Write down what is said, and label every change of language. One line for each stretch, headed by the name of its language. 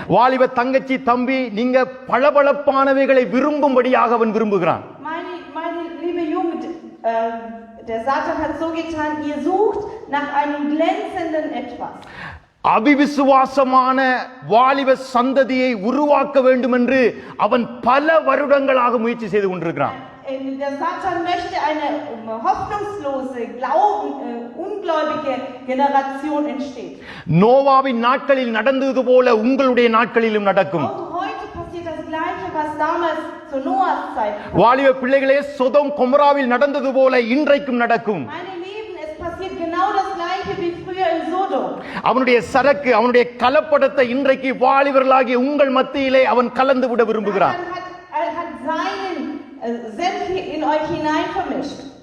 Tamil: வாலிப தங்கச்சி, தம்பி, நீங்க பளபளப்பானவைகளை விரும்பும்படியாக அவன் விரும்புகிறான்.
German: Meine liebe Jugend, der Satan hat so getan, ihr sucht nach einem glänzenden etwas.
Tamil: அவிவிசுவாசமான வாலிப சந்ததியை உருவாக்க வேண்டும் என்று அவன் பல வருடங்களாக முயற்சி செய்து கொண்டிருக்கிறான்.
German: Der Satan möchte eine hoffnungslose, ungläubige Generation entsteht.
Tamil: நோவாவின் நாட்களில் நடந்தது போல உங்களுடைய நாட்களிலும் நடக்கும்.
German: Auch heute passiert das Gleiche, was damals zu Noahs Zeit.
Tamil: வாலிப பிள்ளைகளே, சோதோம் கொமோராவில் நடந்தது போல இன்றைக்கும் நடக்கும்.
German: Meine Lieben, es passiert genau das Gleiche wie früher in Sodom.
Tamil: அவனுடைய சரக்கு, அவனுடைய கலப்படத்தை இன்றைக்கு வாலிபர்களாகிய உங்கள் மத்தியிலே அவன் கலந்து விட விரும்புகிறான்.
German: Er hat seinen Senf in euch hinein vermischt.